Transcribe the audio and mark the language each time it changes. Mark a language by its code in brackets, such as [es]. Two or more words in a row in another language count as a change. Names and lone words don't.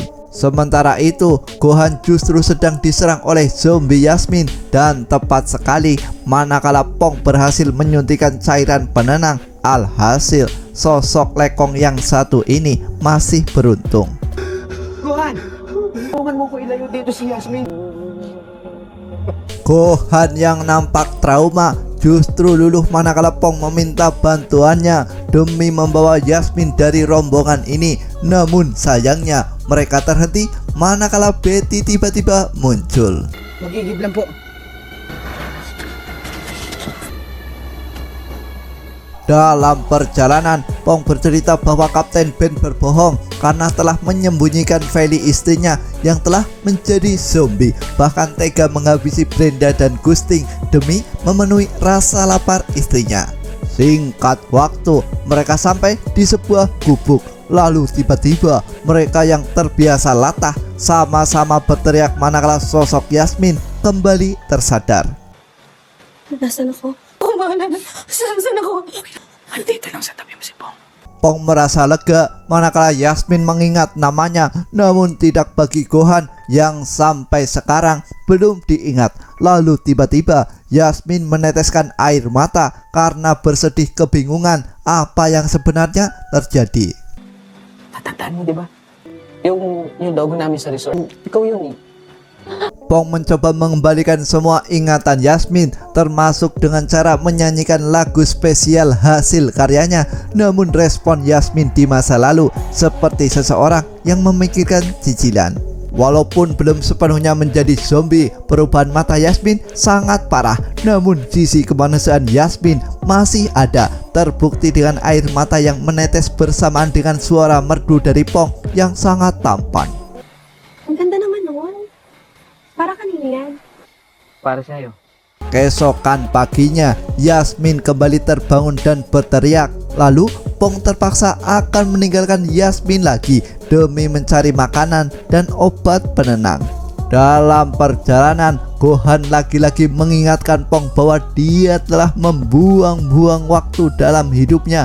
[id] Sementara itu, Gohan justru sedang diserang oleh zombie Yasmin, dan tepat sekali manakala Pong berhasil menyuntikkan cairan penenang. Alhasil, sosok lekong yang satu ini masih beruntung. Gohan! [tl] Tulungan mo ko ilayo dito si Yasmin. [id] Gohan yang nampak trauma justru luluh manakala Pong meminta bantuannya demi membawa Yasmin dari rombongan ini. Namun sayangnya mereka terhenti manakala Betty tiba-tiba muncul. [tl] Magigib lang po. [id] Dalam perjalanan, Pong bercerita bahwa Kapten Ben berbohong karena telah menyembunyikan Feli istrinya yang telah menjadi zombie. Bahkan tega menghabisi Brenda dan Gusting demi memenuhi rasa lapar istrinya. Singkat waktu, mereka sampai di sebuah gubuk. Lalu tiba-tiba mereka yang terbiasa latah sama-sama berteriak manakala sosok Yasmin kembali tersadar. [tl] Nasaan ako? Oh, mahala na. Saan ako? Andito lang sa tabi mo si Pong. [id] Pong merasa lega manakala Yasmin mengingat namanya, namun tidak bagi Gohan yang sampai sekarang belum diingat. Lalu tiba-tiba Yasmin meneteskan air mata karena bersedih kebingungan apa yang sebenarnya terjadi. [tl] Tatandaan mo, di ba? Yung dog namin sa resort. Ikaw yun, eh. [id] Pong mencoba mengembalikan semua ingatan Yasmin, termasuk dengan cara menyanyikan lagu spesial hasil karyanya. Namun respon Yasmin di masa lalu seperti seseorang yang memikirkan cicilan. Walaupun belum sepenuhnya menjadi zombie, perubahan mata Yasmin sangat parah. Namun sisi kemanusiaan Yasmin masih ada, terbukti dengan air mata yang menetes bersamaan dengan suara merdu dari Pong yang sangat tampan. [tl] Ang ganda naman nun. Para kanino yan? Para sa'yo. [id] Keesokan paginya, Yasmin kembali terbangun dan berteriak. Lalu Pong terpaksa akan meninggalkan Yasmin lagi demi mencari makanan dan obat penenang. Dalam perjalanan, Gohan lagi-lagi mengingatkan Pong bahwa dia telah membuang-buang waktu dalam hidupnya.